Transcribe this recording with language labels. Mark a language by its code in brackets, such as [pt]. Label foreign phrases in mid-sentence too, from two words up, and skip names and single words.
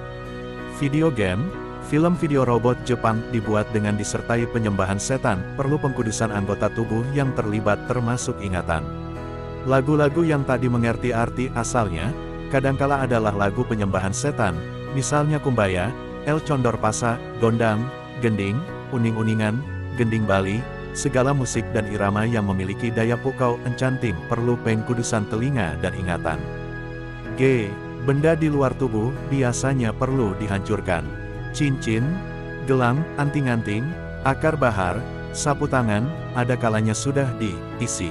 [id] Video game, film video robot Jepang dibuat dengan disertai penyembahan setan, perlu pengkudusan anggota tubuh yang terlibat termasuk ingatan. Lagu-lagu yang tadi mengerti arti asalnya, kadangkala adalah lagu penyembahan setan, misalnya Kumbaya, El Condor Pasa, Gondang, Gending, Uning-uningan, Gending Bali, segala musik dan irama yang memiliki daya pukau enchanting perlu pengkudusan telinga dan ingatan. G. Benda di luar tubuh biasanya perlu dihancurkan. Cincin, gelang, anting-anting, akar bahar, sapu tangan, ada kalanya sudah diisi.